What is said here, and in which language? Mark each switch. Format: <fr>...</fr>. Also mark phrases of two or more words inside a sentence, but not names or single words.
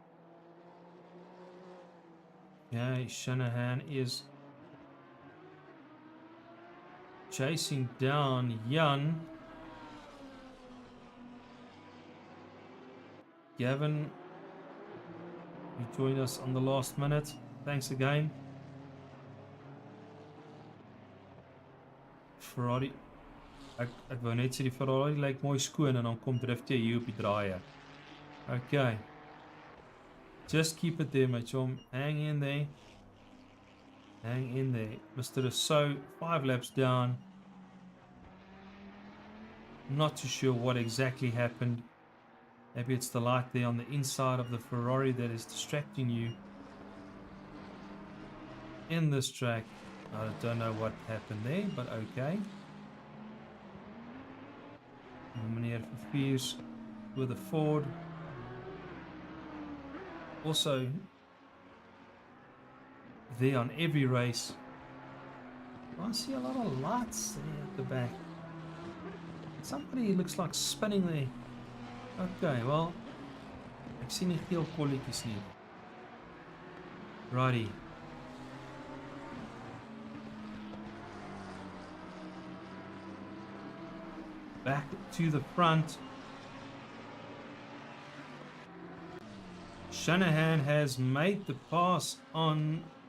<en>Okay, Shanahan is chasing down Jan. Gavin, you joined us on the last minute. Thanks again. Ferrari.</en> <af>Ek wou net sê die Ferrari lyk mooi skoon en dan kom drift jy hier op die draaie.</af> <en>Okay. Just keep it there, my chum. Hang in there. Hang in there. Mr. So 5 laps down. Not too sure what exactly happened. Maybe it's the light there on the inside of the Ferrari that is distracting you in this track. I don't know what happened there, but okay. Meneer Verviers with a Ford. Also, there on every race. I see a lot of lights there at the back. Somebody looks like spinning there. Okay, well,</en> <af>ek sien nie geel kolletjies nie.</af> <en>Righty. Back to the front. Shanahan has made the pass on.</en>